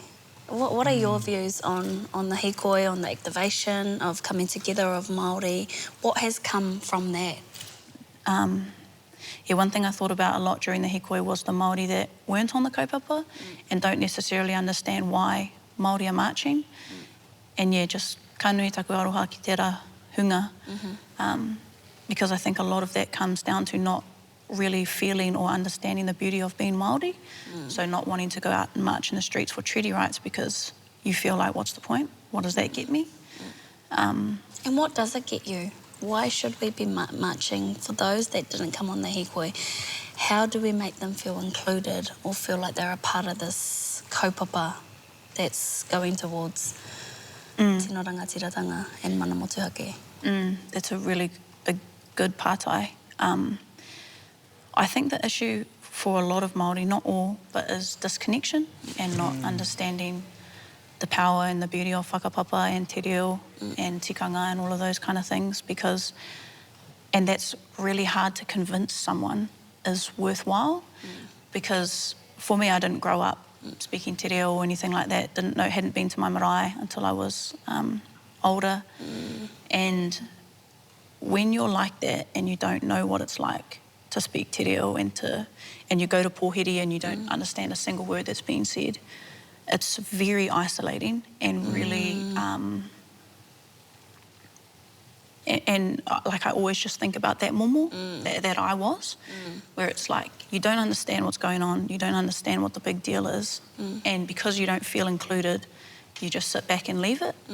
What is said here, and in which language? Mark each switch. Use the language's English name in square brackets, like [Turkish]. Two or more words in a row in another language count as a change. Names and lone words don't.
[English] What are your views on the hikoi, on the activation of coming together of Māori? What has come from that? One thing I thought about a lot during the hikoi was the Māori that weren't on the kaupapa and don't necessarily understand why Māori are marching. And just [Māori] ka nui taku aroha ki tērā hunga. [English] Because I think a lot of that comes down to not really feeling or understanding the beauty of being Māori. So not wanting to go out and march in the streets for treaty rights because you feel like, what's the point? What does that get me? And what does it get you? Why should we be marching for those that didn't come on the hikoi? How do we make them feel included or feel like they're a part of this kaupapa that's going towards [Māori] tino rangatiratanga [English] and [Māori] mana motuhake? [English] That's a really good pātai. I think the issue for a lot of Māori, not all, but is disconnection and not understanding the power and the beauty of whakapapa and te reo and tikanga and all of those kind of things, and that's really hard to convince someone is worthwhile, because for me, I didn't grow up speaking [Māori] te reo [English] or anything like that, hadn't been to my marae until I was older, and when you're like that and you don't know what it's like to speak [Māori] te reo [English] and you go to pōhiri and you don't understand a single word that's being said, it's very isolating and really and like I always just think about that momo that I was, where it's like you don't understand what's going on, you don't understand what the big deal is, and because you don't feel included, you just sit back and leave it.